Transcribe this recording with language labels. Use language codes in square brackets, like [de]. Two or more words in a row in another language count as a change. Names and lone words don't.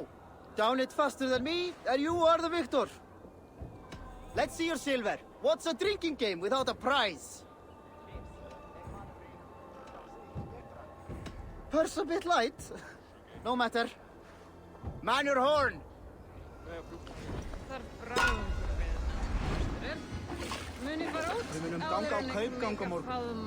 [en] Down it faster than me, and you are the victor. Let's see your silver. What's a drinking game without a prize? Purse a bit light. No matter. Man your horn. [is] Við munum ganga á kaupgang á morgun.